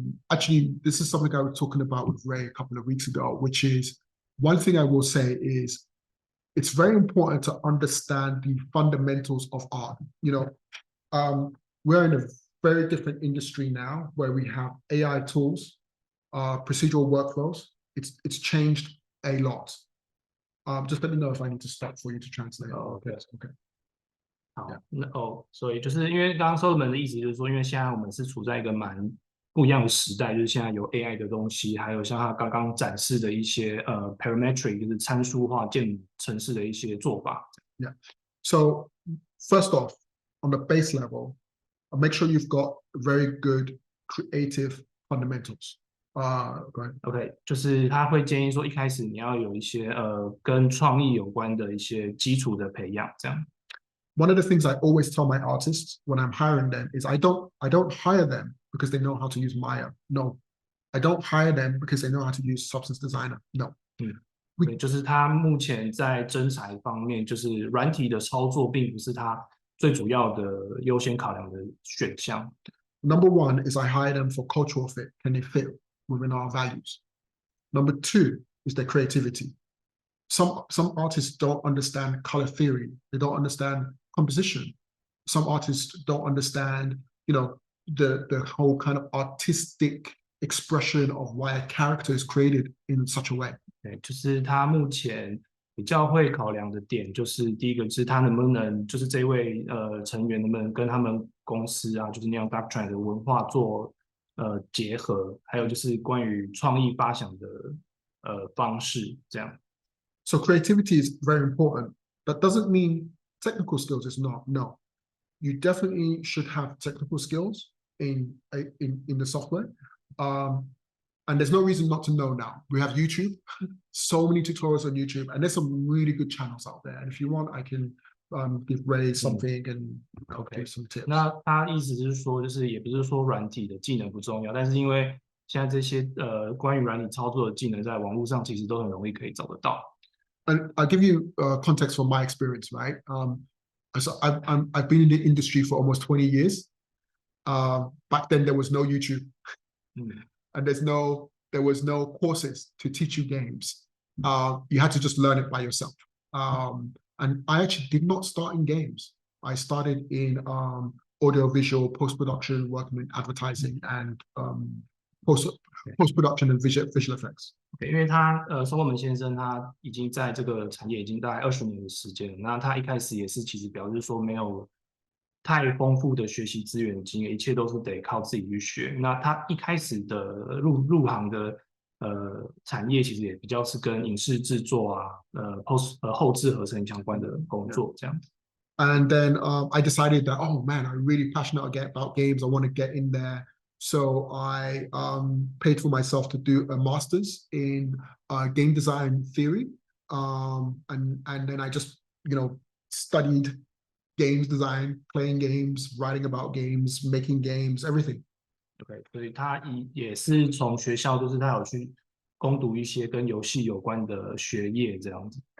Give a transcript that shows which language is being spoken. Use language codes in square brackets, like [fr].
[en] Actually, this is something I was talking about with Ray a couple of weeks ago, which is one thing I will say is it's very important to understand the fundamentals of art. We're in a very different industry now where we have AI tools, procedural workflows. It's changed a lot. Just let me know if I need to stop for you to translate. Okay. Okay. [zh] 好，所以就是因为刚刚 Solomon 的意思就是说，因为现在我们是处在一个蛮不一样的时代，就是现在有 AI 的东西，还有像他刚刚展示的一些parametric 就是参数化建程式的一些做法。 [en] Yeah. So first off, on the base level, make sure you've got very good creative fundamentals. [zh] OK， 就是他会建议说，一开始你要有一些跟创意有关的一些基础的培养，这样。 [en] One of the things I always tell my artists when I'm hiring them is I don't hire them because they know how to use Maya. No, I don't hire them because they know how to use Substance Designer. No. [zh] 对，就是他目前在征才方面，就是软体的操作并不是他最主要的优先考量的选项。 [en] Number one is I hire them for cultural fit. Can they fit within our values? Number two is their creativity. Some artists don't understand color theory. They don't understand composition. Some artists don't understand, the whole kind of artistic expression of why a character is created in such a way. [zh] 对，就是他目前比较会考量的点，就是第一个是他能不能，就是这位成员能不能跟他们公司啊，就是 Neon Doctrine 的文化做结合，还有就是关于创意发想的方式这样。 [en] So creativity is very important. That doesn't mean technical skills is not. No, you definitely should have technical skills in the software. And there's no reason not to know now. We have YouTube, so many tutorials on YouTube, and there's some really good channels out there. And if you want, I can give Ray something and give some tips. [zh] 那他意思是说，就是也不是说软体的技能不重要，但是因为现在这些关于软体操作的技能，在网络上其实都很容易可以找得到。 [en] And I'll give you context from my experience, right? So I've been in the industry for almost 20 years. Back then, there was no YouTube. And there was no courses to teach you games. You had to just learn it by yourself. And I actually did not start in games. I started in audiovisual post-production, working in advertising and post-production and visual effects. [zh] 因为他Solomon 先生他已经在这个产业已经大概20年的时间了。那他一开始也是其实表示说没有太丰富的学习资源经验，一切都是得靠自己去学。那他一开始的入行的产业其实也比较是跟影视制作啊后制合成相关的工作这样。 [en] And then I decided that, oh man, I'm really passionate about games. I want to get in there. So I paid for myself to do a master's in game design theory. And then I just, studied games design, playing games, writing about games, making games, everything. [zh] OK， 所以他也是从学校，就是他有去攻读一些跟游戏有关的学业这样子。